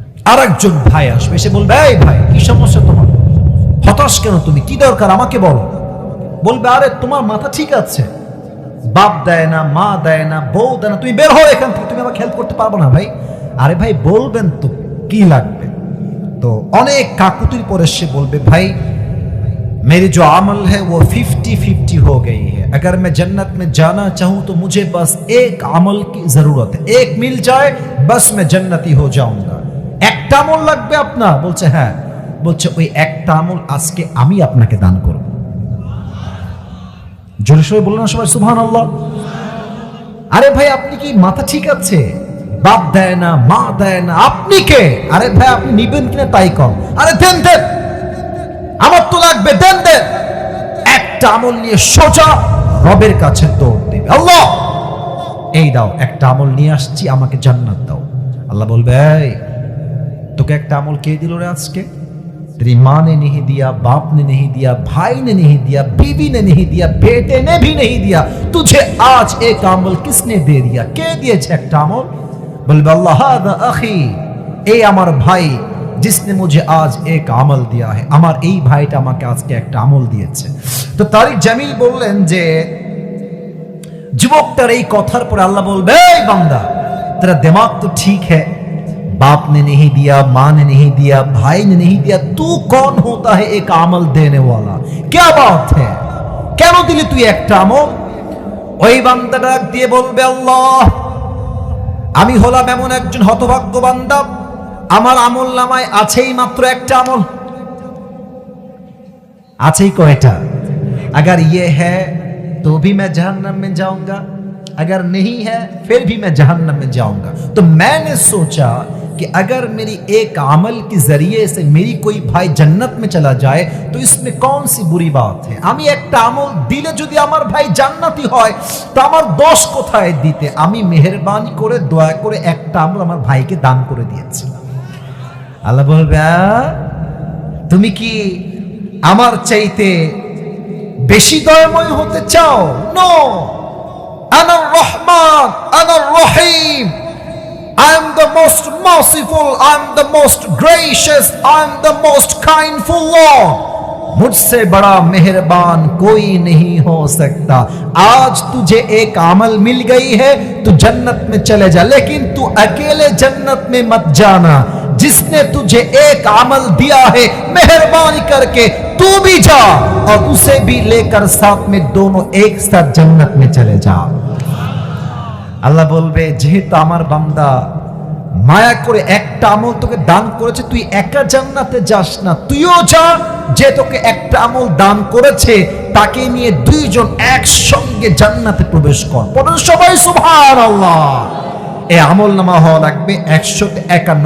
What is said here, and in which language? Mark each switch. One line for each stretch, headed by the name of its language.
Bangla: আর একজন ভাই আসবে, সে বলবে এই ভাই কি সমস্যা তোমার? হতাশ কেন তুমি? কি দরকার আমাকে বলো। বলবে আরে তোমার মাথা ঠিক আছে, বাপ দেয় না, মা দেয় না, বউ দেয় না, তুমি বের হও এখান থেকে, তুমি আমাকে হেল্প করতে পারবো না। ভাই আরে ভাই বলবেন তো কি লাগবে। তো অনেক কাকুতির পরে সে বলবে ভাই
Hindi: मेरी जो अमल है वो 50-50 हो गई है, अगर मैं जन्नत में जाना चाहूं तो मुझे बस एक अमल की जरूरत है, एक मिल जाए बस मैं जन्नती हो जाऊंगा।
Bangla: একটা আমল লাগবে আপনার? বলছে হ্যাঁ। বলছে ওই একটা আমল আজকে আমি আপনাকে দান করব। জোরে সোরে বলুন না সবাই সুবহানাল্লাহ। আরে ভাই আপনি কি মাথা ঠিক আছে? বাপ দেয় না, মা দেয় না, আপনি কে? আরে ভাই আপনি নিবেন কিনা তাই কম। আরে দেন দেন, আমার তো লাগবে, দেন দেন। একটা আমল নিয়ে সোজা রবের কাছে দৌড় দেবে, আল্লাহ এই দাও একটা আমল নিয়ে আসছি, আমাকে জান্নাত দাও। আল্লাহ বলবে এই তোকে একটা আমল কে দিল রে আজকে?
Hindi: तेरी माँ ने नहीं दिया, बाप ने नहीं दिया, भाई ने नहीं दिया, बीवी ने नहीं दिया, बेटे ने भी नहीं दिया, तुझे आज एक अमल किसने दे दिया? के दिए एक अमल? बोले अल्लाह
Arabic: हादा अखी,
Hindi: ए
Bangla: আমার ভাই
Hindi: जिसने मुझे आज एक अमल दिया है,
Bangla: আমার এই ভাইটা আমাকে আজকে একটা আমল দিয়েছে। তো তারিক জামিল বললেন যে যুবকটার এই কথার পরে আল্লাহ বলবে এই বান্দা
Hindi: तेरा दिमाग तो ठीक है, बाप ने नहीं दिया, माँ ने नहीं दिया, भाई ने नहीं दिया, तू कौन होता है एक अमल देने वाला? क्या बात है,
Bangla: কেন দিলি তুই একটা আমল? ওই বান্দা ডাক দিয়ে বলবে, আল্লাহ, আমি হলাম এমন একজন হতভাগ্য বান্দা, আমার আমল নামায় আছেই মাত্র একটা আমল। আছেই কয়টা?
Hindi: अगर ये है तो भी मैं जहन्नम में जाऊंगा, अगर नहीं है फिर भी मैं जहन्नम में जाऊंगा। तो मैंने सोचा कि अगर मेरी एक अमल के जरिए से मेरी कोई भाई जन्नत में चला जाए तो इसमें कौन सी बुरी बात है?
Bangla: আমি একটা আমল দিলে যদি আমার ভাই জান্নাতি হয় তো আমার দোষ কোথায় দিতে? আমি মেহেরবানি করে দয়া করে একটা আমল আমার ভাইকে দান করে দিয়েছি। আল্লাহ বলবে, তুমি কি আমার চাইতে বেশি দয়াময় হতে চাও?
English: no,
Arabic: আনা রহমান, আনা রহিম,
English: I am the most merciful, I am the most gracious, I am the most kindful Lord.
Hindi: मुझसे बड़ा मेहरबान कोई नहीं हो सकता। आज तुझे एक अमल मिल गई है, तू जन्नत में चले जा, लेकिन तू अकेले जन्नत में मत जाना। जिसने तुझे एक अमल दिया है, मेहरबानी करके तू भी जा और उसे भी लेकर साथ में दोनों एक साथ जन्नत में चले जा।
Bangla: আল্লাহ বলবে, যেহেতু আমার বান্দা মায়া করে একটা আমল তোকে দান করেছে, তুই একা জান্নাতে যাস না, তুইও যা। যে তোকে একটা আমল দান করেছে তাকে নিয়ে দুইজন একসঙ্গে জান্নাতে প্রবেশ কর। বলেন সবাই সুবহানাল্লাহ। এই আমল নামা হওয়া লাগবে 151।